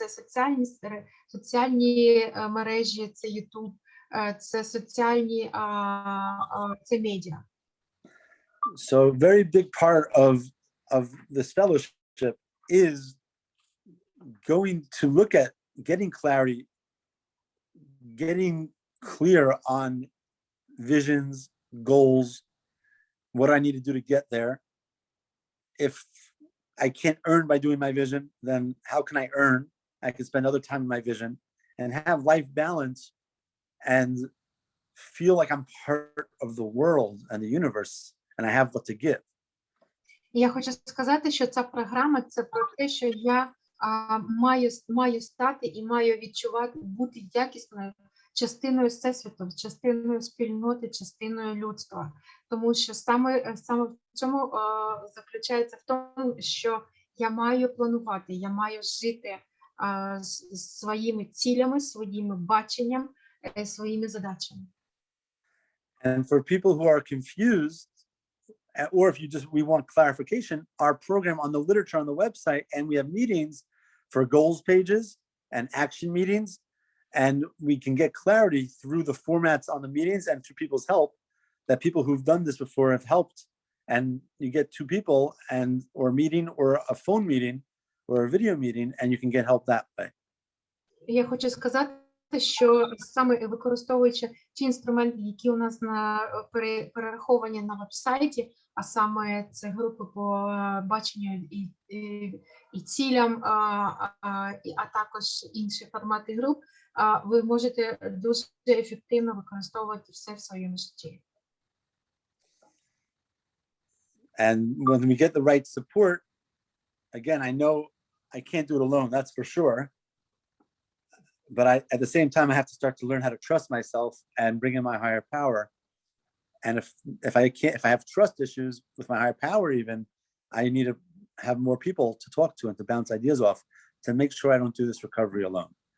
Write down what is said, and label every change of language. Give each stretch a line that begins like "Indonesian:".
Ukrainian: Це соціальні мережі, це YouTube, це соціальні, це медіа.
English: So very big part of this fellowship is going to look at getting clarity, getting clear on visions, goals, what I need to do to get there. If I can't earn by doing my vision, then how can I earn? I can spend other time in my vision and have life balance and feel like I'm part of the world and the universe and I have what to give.
Ukrainian: Я хочу сказати, що ця програма – це про те, що я маю стати і маю відчувати, бути якісною частиною всесвіту, частиною спільноти, частиною людства. Тому що саме в цьому заключається в тому, що я маю планувати, я маю жити своїми цілями, своїми баченням, своїми задачами.
English: And for people who are confused, or if we want clarification, our program on the literature on the website, and we have meetings for goals pages and action meetings, and we can get clarity through the formats on the meetings and through people's help, that people who've done this before have helped, and you get 2 people or a meeting or a phone meeting or a video meeting, and you can get help that way.
Ukrainian: Я хочу сказати, що саме використовуючи ті інструменти, які у нас перераховані на веб-сайті, а саме це групи по баченню і цілям, а також інші формати груп, ви можете дуже ефективно використовувати все в своєму житті.
English: And when we get the right support, again, I know I can't do it alone, that's for sure. But at the same time, I have to start to learn how to trust myself and bring in my higher power. And if I have trust issues with my higher power, even, I need to have more people to talk to and to bounce ideas off to make sure I don't do this recovery alone.